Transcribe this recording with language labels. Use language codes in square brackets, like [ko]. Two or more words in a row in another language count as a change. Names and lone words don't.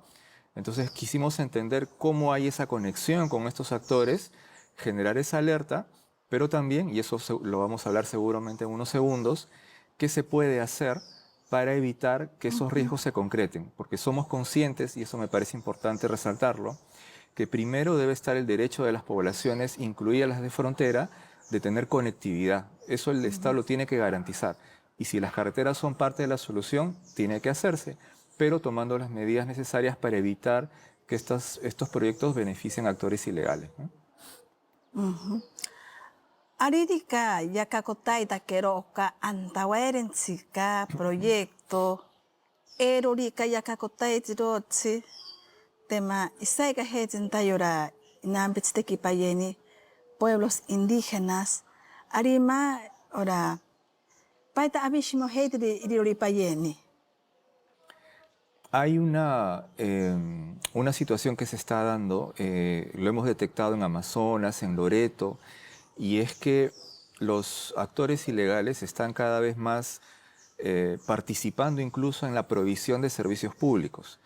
[es] Entonces quisimos entender cómo hay esa conexión con estos actores, generar esa alerta, pero también, y eso lo vamos a hablar seguramente en unos segundos, qué se puede hacer para evitar que esos riesgos se concreten, porque somos conscientes, y eso me parece importante resaltarlo, que primero debe estar el derecho de las poblaciones, incluidas las de frontera, de tener conectividad. Eso el Estado lo tiene que garantizar. Y si las carreteras son parte de la solución, tiene que hacerse, pero tomando las medidas necesarias para evitar que estos proyectos beneficien a actores ilegales, ¿no? [cni] Aririka yakakotaita keroka antawaerentzika proyecto erorika yakakotaitirochi tema isaiga hejin tayora inambitsteki payeni [es] pueblos indígenas [cni] arima ora paita abishimo hejiri irori payeni. [es] Hay una situación que se está dando, lo hemos detectado en Amazonas, en Loreto, y es que los actores ilegales están cada vez más participando incluso en la provisión de servicios públicos.